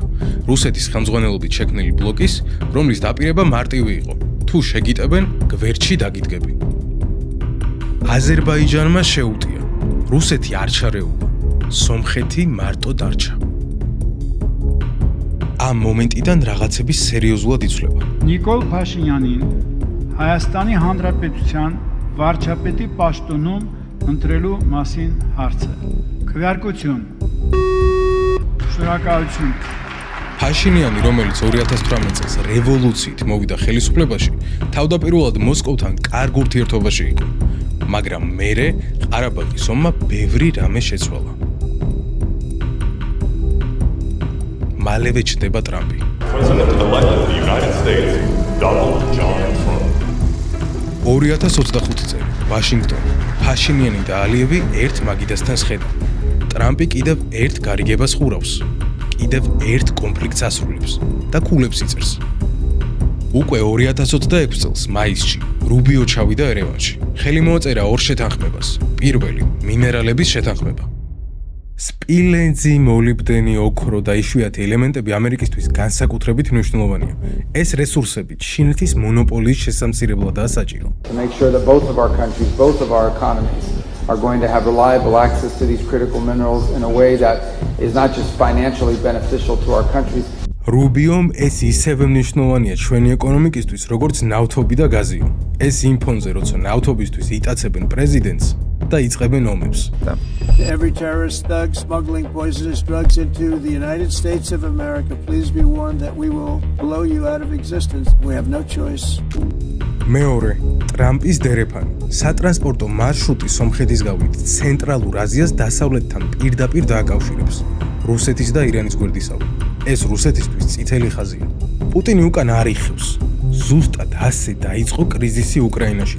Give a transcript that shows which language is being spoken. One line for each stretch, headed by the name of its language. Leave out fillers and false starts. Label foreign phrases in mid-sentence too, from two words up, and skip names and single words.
Georgian: რუსეთის ხელმძღვანელობით შექმნილი ბლოკის, რომლის დაპირება მარტივი იყო. თუ შეგიტებენ, გვერდში დაგიდგები. აზერბაიჯანმა შეუტია. რუსეთი არ ჩარეულა. სომხეთი მარტო დარჩა. ამ მომენტიდან რაღაცები სერიოზულად იცვლება.
Armenian: Նիկոլ Փաշինյանին Հայաստանի Հանրապետության վարչապետի պաշտոնում ընտրելու մասին հարցը. Քվեարկություն. Շնորհակալություն. Փաշինյանի,
Georgian: რომელიც 2018 წელს რევოლუციით მოვიდა ხელისუფლებაში, თავდაპირველად მოსკოვთან კარგ ურთიერთობაში იყო, მაგრამ მერე ყარაბაღის ომმა ბევრი რამე შეცვალა. მალევე ჩნდება ტრამპი.
English: President-elect of the United States, Donald John Trump.
Georgian: 2025 წელი, ვაშინგტონი. Փაშინიანი და ალიევი ერთ მაგიდასთან სხედა. ტრამპი კიდევ ერთ გარიგებას ხურავს. კიდევ ერთ კონფლიქტს ასრულებს და ქულებს იწერს. უკვე 2026 წელს მაისში რუბიო ჩავიდა ერევანში. ხელი მოაწერა ორ შეთანხმებას. პირველი მინერალების შეთანხმება. სპილენძი, მოლიბდენი, ოქრო და იშვიათი ელემენტები ამერიკისთვის განსაკუთრებით მნიშვნელოვანია. ეს რესურსები ჩინეთის მონოპოლიის შესამცირებლადაა საჭირო.
English: To make sure that both of our countries, both of our economies are going to have reliable access to these critical minerals in a way that is not just financially beneficial to our countries.
Georgian: რუბიომ ეს ისევე მნიშვნელოვანია ჩვენი ეკონომიკისთვის, როგორც ნავთობი და გაზიო. ეს იმ ფონზე, როცა ნავთობისთვის იტაცებენ პრეზიდენტს და იწყებენ ომებს.
English: Every terrorist thug smuggling poisonous drugs into the United States of America, please be warned that we will blow you out of existence. We have no choice.
Georgian: მეორე, ტრამპის დერეფანი. სატრანსპორტო მარშრუტი სომხეთის გავლით ცენტრალურ აზიას დასავლეთთან პირდაპირ დააკავშირებს. რუსეთის და ირანის გვერდისავე. ეს რუსეთისთვის წითელი ხაზია. პუტინი უკან არ იხევს. ზუსტად ასე დაიწყო კრიზისი უკრაინაშიც.